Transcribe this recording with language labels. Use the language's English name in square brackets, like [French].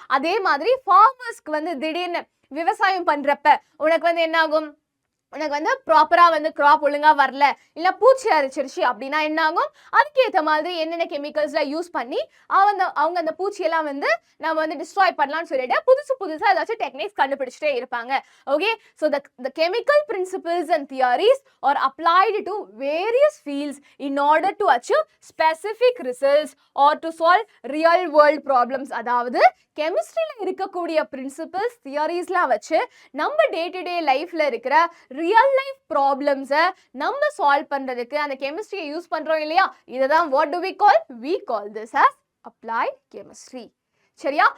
[Tamil] அதே மாதிரி ஃபார்மர்ஸ்க்கு வந்து திடீர்னு விவசாயம் பண்றப்ப உனக்கு வந்து என்ன ஆகும், உனக்கு வந்து ப்ராப்பராக வந்து கிராப் ஒழுங்காக வரல, இல்லை பூச்சி அரிச்சிருச்சு அப்படின்னா என்ன ஆகும், அதுக்கேற்ற மாதிரி என்னென்ன கெமிக்கல்ஸ்லாம் யூஸ் பண்ணி அவங்க அந்த பூச்சியெல்லாம் வந்து நம்ம வந்து டிஸ்ட்ராய் பண்ணலாம்னு சொல்லிட்டு புதுசாக ஏதாச்சும் டெக்னிக்ஸ் கண்டுபிடிச்சிட்டே இருப்பாங்க. [English] Okay, so the chemical principles and theories are applied to various fields in order to achieve specific results or to solve real world problems. [Tamil] அதாவது கெமிஸ்ட்ரியில் இருக்கக்கூடிய பிரின்சிபல்ஸ், தியரிஸ்லாம் வச்சு நம்ம டே டு டே லைஃப்ல இருக்கிற ரியல் லைஃப் ப்ராப்ளம்ஸை நம்ம solve பண்ணுறதுக்கு அந்த கெமிஸ்ட்ரியை use பண்ணுறோம் இல்லையா? இதை தான் [English] what do we call this as applied chemistry, [Tamil] சரியா?